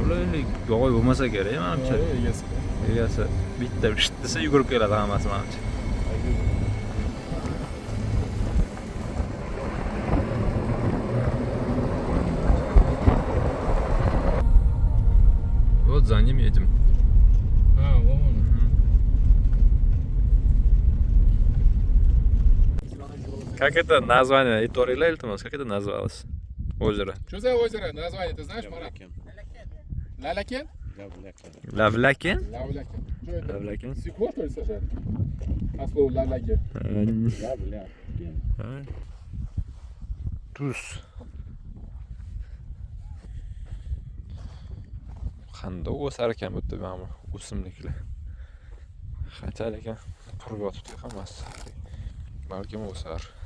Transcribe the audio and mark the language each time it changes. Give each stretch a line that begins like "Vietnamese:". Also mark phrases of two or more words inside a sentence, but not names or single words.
Uzbek: Bular yog'oy bo'lmasa kerak, menimcha. Egasi bitta desa yugurib keladi hammasi menimcha.
Russian: Вот за ним едем. А, вон. Как это название? Иторила, iltimos, как это называлось? Озеро. Что за озеро? Название ты знаешь, Марат? Лалякен? Lavlaken? Лавлякен. Что это? Lavlaken. Свекло, что ли, сажали? А слово лалякен?
Uzbek: Tuz. Qanday o'sar ekan bu yerda mana o'simliklar. Qancha lekin qurib yotibdi hammasi. Balkim o'sar.